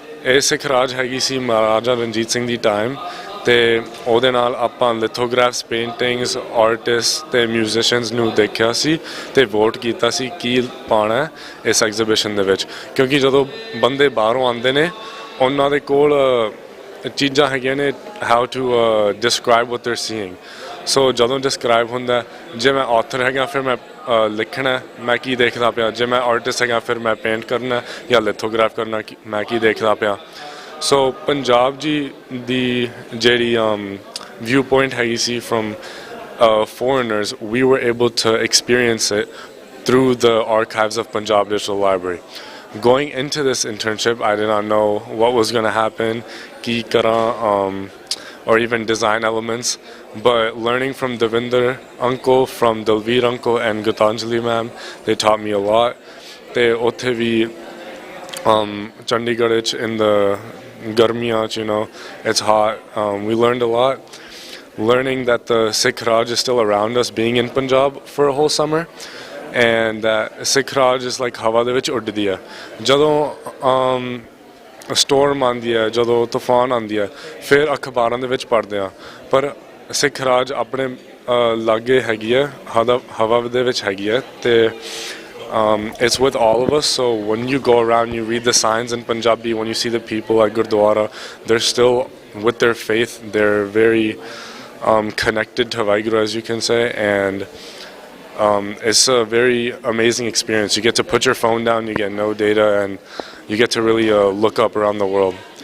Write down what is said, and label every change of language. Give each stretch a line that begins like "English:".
Punjabi: ਇਹ ਸਿੱਖ ਰਾਜ ਹੈਗੀ ਸੀ ਮਹਾਰਾਜਾ ਰਣਜੀਤ ਸਿੰਘ ਦੀ ਟਾਈਮ, ਤੇ ਉਹਦੇ ਨਾਲ ਆਪਾਂ ਲਿਥੋਗ੍ਰਾਫਸ, ਪੇਂਟਿੰਗਸ, ਆਰਟਿਸਟ ਤੇ ਮਿਊਜ਼ੀਸ਼ੀਅਨਸ ਨੂੰ ਦੇਖਿਆ ਸੀ ਤੇ ਵੋਟ ਕੀਤਾ ਸੀ ਕੀ ਪਾਉਣਾ ਇਸ ਐਗਜ਼ੀਬਿਸ਼ਨ ਦੇ ਵਿੱਚ, ਕਿਉਂਕਿ ਜਦੋਂ ਬੰਦੇ ਬਾਹਰੋਂ ਆਉਂਦੇ ਨੇ ਉਹਨਾਂ ਦੇ ਕੋਲ ਚੀਜ਼ਾਂ ਹੈਗੀਆਂ ਨੇ how to describe what they are seeing. ਸੋ ਜਦੋਂ ਡਿਸਕ੍ਰਾਈਬ ਹੁੰਦਾ, ਜੇ ਮੈਂ ਆਥਰ ਹੈਗਾ ਫਿਰ ਮੈਂ ਲਿਖਣਾ ਮੈਂ ਕੀ ਦੇਖਦਾ ਪਿਆ, ਜੇ ਮੈਂ ਆਰਟਿਸਟ ਹੈਗਾ ਫਿਰ ਮੈਂ ਪੇਂਟ ਕਰਨਾ ਜਾਂ ਲਿਥੋਗ੍ਰਾਫ ਕਰਨਾ ਮੈਂ ਕੀ ਦੇਖਦਾ ਪਿਆ। ਸੋ ਪੰਜਾਬ ਜੀ ਦੀ ਜਿਹੜੀ ਵਿਊ ਪੁਆਇੰਟ ਹੈਗੀ ਸੀ firm
English: foreigners, we were able to experience it through the archives of Punjab Digital Library. Going into this internship, I did not know what was going to happen,
Punjabi: ki karan,
English: or even design elements, but learning from Devinder uncle, from Dalveer uncle and Gitanjali ma'am, they taught me a lot. They
Punjabi: othe vi
English: Chandigarh in the garmiyaan, you know, it's hot. We learned a lot. Learning that the Sikh Raj is still around us, being in Punjab for a whole summer, and that Sikh Raj is like
Punjabi: hawa de vich udddi hai. Jadon storm ਆਉਂਦੀ ਹੈ, ਜਦੋਂ ਤੂਫਾਨ ਆਉਂਦੀ ਹੈ, ਫਿਰ ਅਖਬਾਰਾਂ ਦੇ ਵਿੱਚ ਪੜ੍ਹਦੇ ਹਾਂ, ਪਰ ਸਿੱਖ ਰਾਜ ਆਪਣੇ ਲਾਗੇ ਹੈਗੀ ਹੈ, ਹਵਾ ਦੇ ਵਿੱਚ ਹੈਗੀ ਹੈ, ਤੇ
English: it's with all of us. So when you go around, you read the signs in Punjabi, when you see the people at Gurdwara, they're still with their faith. They're very connected to Vaheguru, as you can say, and it's a very amazing experience. You get to put your phone down, you get no data, and you get to really look up around the world.